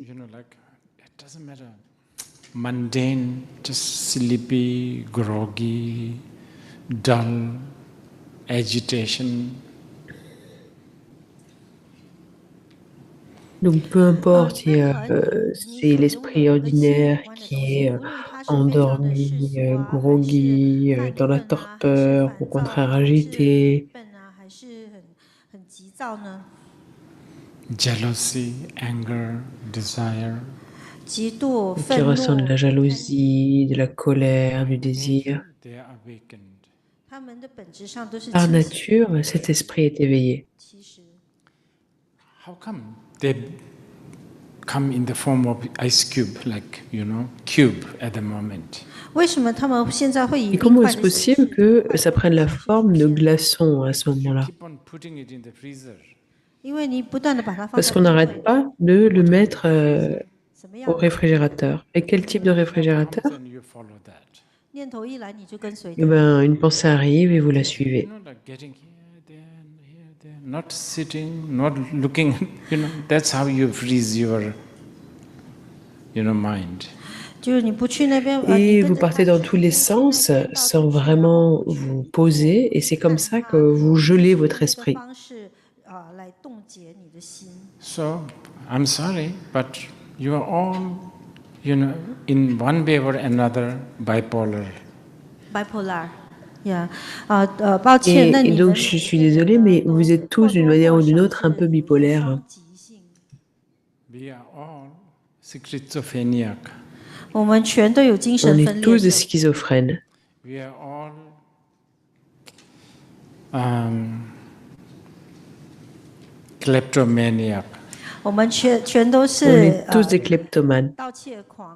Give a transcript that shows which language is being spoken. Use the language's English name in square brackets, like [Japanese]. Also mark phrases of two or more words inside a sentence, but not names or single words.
[English] Like it doesn't matter. Mundane, just sleepy, groggy, dull, agitation. [French] donc peu importe si c'est l'esprit ordinaire qui est endormi, groggy, dans la torpeur, au contraire agité, [Chinese] 笨啊，还是很急躁呢？ [English] Jealousy, anger, desire. [Chinese] 嫉妒、 [French] qui [Chinese] 愤 [French] ressent de [Chinese] 怒 [French] la，jalousie, de la colère, du désir. [English] They are awakened. [Chinese] 他们的本质上都是 [French] Par [Chinese] 清醒。 [French] nature, cet esprit est éveillé. [Chinese] 其实， [English] How come they come in the form of ice cube, like, cube at the moment? [Chinese] 为什么他们现在会以 [French] Et [Chinese] 冰 [French] comment [Chinese] 块 [French] est-ce [Chinese] 的形 [French] possible [Chinese] 式？ [French] que ça prenne la forme de glaçons à ce moment-là? [English] Keep on putting it in the freezer. [Chinese] 因为你不断的把它放 [French] Parce [Chinese] 在 [French] qu'on [Chinese] 冰 [French] n'arrête [Chinese] 柜， [French] pas de le mettre [Chinese] 什么 [French] au [Chinese] 样的 [French] réfrigérateur. Et quel type de réfrigérateur? [English] Then you follow that. [Chinese] 念头一来你就跟随 [French] Eh [Chinese] 它。 [French] ben, une pensée arrive et vous la suivez. [English] Like getting here, there, not sitting, not looking. That's how you freeze your, mind. [Chinese] 就是你不去那边， [French] Et [Chinese] 你 [French] vous [Chinese] 跟着 [French] partez [Chinese] 它 [French] dans tous les sens sans vraiment vous poser. Et c'est comme ça que vous gelez votre [Chinese] 这个 [French] esprit. [Chinese] 方式来冻结你的心。 [English] So I'm sorry, but you are all, in one way or another, bipolar. [Chinese] bipolar，抱歉，那 [French] Et [Chinese] 你 [French] donc, [Chinese] 们 [French] je suis désolée, mais vous êtes tous d'une manière ou d'une autre un peu bipolaires. [Chinese] 双极性 [English] We are all schizophrenic. [Chinese] 我们全都有精 [French] On [Chinese] 神 [French] est [Chinese] 分 [French] tous [Chinese] 裂 [French] des [Chinese] 症， [French] schizophrènes. [English] We are all kleptomaniac. [Chinese] 我们全都 [French] On [Chinese] 是 [French] est tous des kleptomanes. [Chinese] 盗窃狂，